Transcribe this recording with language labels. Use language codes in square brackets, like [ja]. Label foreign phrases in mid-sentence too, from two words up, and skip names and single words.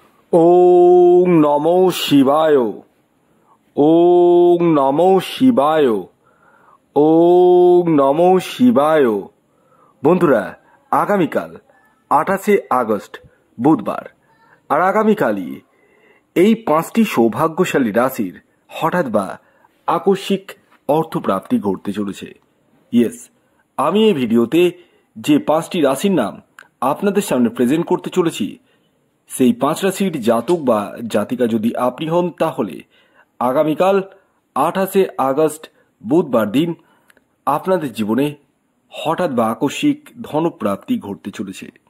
[sa] ওং নমো শিবায়। ওং নমো শিবায়। ওং নমো শিবায়। [bn] বন্ধুরা, আগামীকাল 28শে আগস্ট বুধবার, আর আগামীকালই এই 5টি সৌভাগ্যশালী রাশির হঠাৎ বা আকস্মিক অর্থপ্রাপ্তি ঘটতে চলেছে। ইয়েস, আমি এই ভিডিওতে যে 5টি রাশির নাম আপনাদের সামনে প্রেজেন্ট করতে চলেছি, সেই 5 রাশির জাতক বা জাতিকা যদি আপনি হন, তাহলে আগামীকাল 28শে আগস্ট বুধবার দিন আপনাদের জীবনে হঠাৎ বা আকস্মিক ধনপ্রাপ্তি ঘটতে চলেছে।